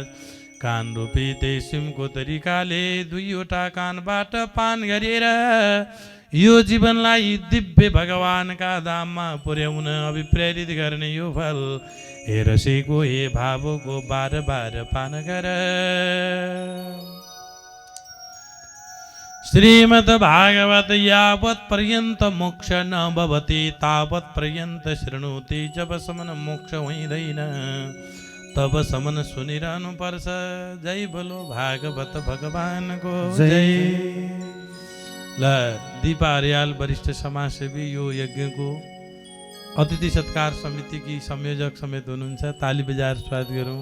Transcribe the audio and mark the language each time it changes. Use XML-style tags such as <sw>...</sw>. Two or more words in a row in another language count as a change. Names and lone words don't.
<ne>कान रूपी तेसिमको तरिकाले दुईवटा कानबाट पान गरेर यो जीवनलाई दिव्य भगवानका धाममा पुर्याउन अभिप्रेरित गर्ने यो फल हे रसिको हे भावको बार बार पान गर।</ne> <sa>श्रीमद् भागवत यावत् पर्यन्त मोक्ष न भवति तावत् पर्यन्त शृणुति।</sa> <ne>जबसम्म मोक्ष हुँदैन तबसम्म सुनिरहनु पर्छ।</ne> <hi>जय बोलो</hi> <ne>भागवत भगवानको जय। ल दिपा अर्याल वरिष्ठ समाजसेवी यो यज्ञको अतिथि सत्कार समितिकी संयोजक समेत हुनुहुन्छ, ताली बजाएर स्वागत गरौँ।</ne>